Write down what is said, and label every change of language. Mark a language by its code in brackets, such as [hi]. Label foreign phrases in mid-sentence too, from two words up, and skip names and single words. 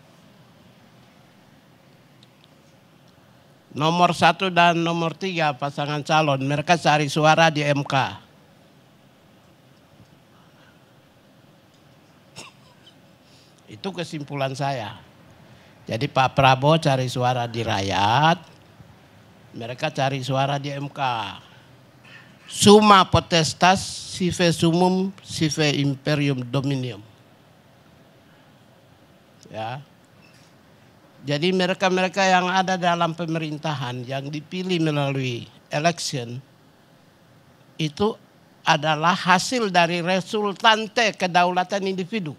[id] Nomor 1 dan nomor 3 pasangan calon, mereka cari suara di MK. Itu kesimpulan saya. Jadi Pak Prabowo cari suara di rakyat, mereka cari suara di MK. [la] Summa potestas sive summum sive imperium dominium. [id] Ya. Jadi mereka-mereka yang ada dalam pemerintahan yang dipilih melalui election itu adalah hasil dari resultante kedaulatan individu.